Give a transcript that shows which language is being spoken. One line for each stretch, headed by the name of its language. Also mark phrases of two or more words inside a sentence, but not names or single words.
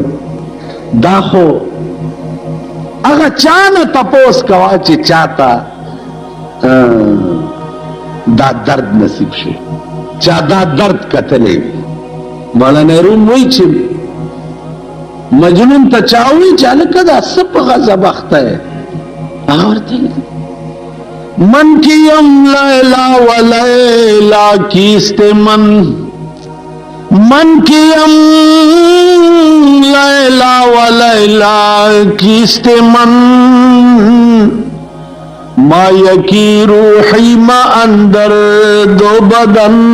Pashto: دا خو هغه چا نه تپوس کوه چې چاته دا درد نصیب شي، چا دا درد کتلی وي. مولانا روم وایي چې مجنون ته چا وایي چې هلکه دا څه په غضب اخته یې؟ هغه ورته
Persian: من کیم لیلا و لیلا کیست من کیم لیلا و لیلا کیست من ما یکی روحی ما اندر دو بدن